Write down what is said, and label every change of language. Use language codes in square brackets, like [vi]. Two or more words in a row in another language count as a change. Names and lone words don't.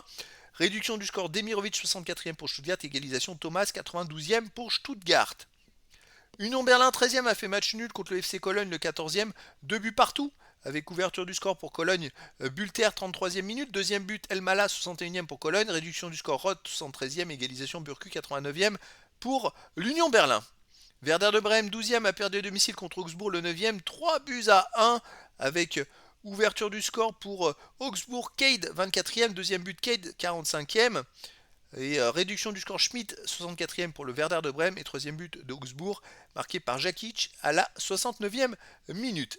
[fr] Réduction du score Demirovic 64e pour Stuttgart, égalisation Thomas 92e pour Stuttgart. Union Berlin 13e a fait match nul contre le FC Cologne le 14e, 2 buts partout, avec ouverture du score pour Cologne, Bulter 33e minute, deuxième but Elmala 61e pour Cologne, réduction du score Roth 73e, égalisation Burku 89e pour l'Union Berlin. Werder de Brême 12e a perdu à domicile contre Augsbourg le 9e, 3 buts à 1 avec ouverture du score pour Augsbourg, Cade 24e, deuxième but Cade 45e. Et réduction du score Schmidt 64e pour le Werder de Brême et troisième but de Augsbourg marqué par Jakic à la 69e minute.